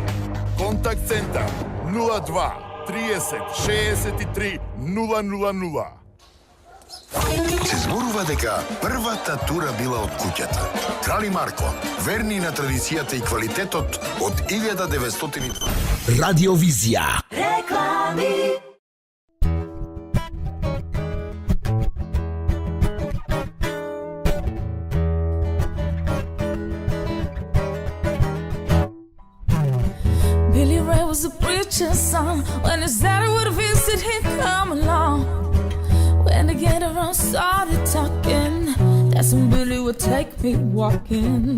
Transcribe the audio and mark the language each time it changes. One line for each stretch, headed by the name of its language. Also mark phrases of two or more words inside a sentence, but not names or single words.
Macedonian: Контакт центар 02 30 63 000. Се зборува дека првата тура била од куќата. Крали Марко, верни на традицијата и квалитетот од 1902. Радиовизија. Реклами.
English: Billy Ray was a preacher's son. When his daddy would visit, he'd come along. When the get around started talking, that's when Billy would take me walking.